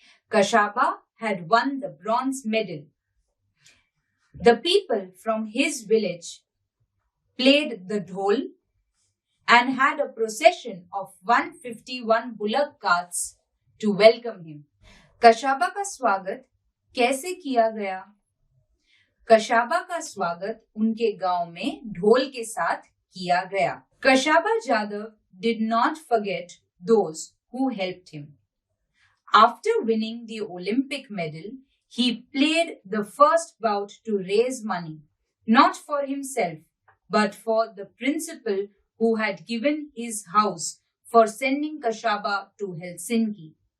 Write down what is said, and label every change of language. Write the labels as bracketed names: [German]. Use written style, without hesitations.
[English] Kashaba had won the bronze medal. The people from his village played the dhol and had a procession of 151 bullock carts to welcome him. [Hindi] कशाबा का स्वागत कैसे किया गया? कशाबा का स्वागत उनके गांव में ढोल के साथ किया गया. [English] Kashaba Jadhav did not forget those who helped him. After winning the Olympic medal, he played the first bout to raise money, not for himself, but for the principal who had given his house for sending Kashaba to Helsinki.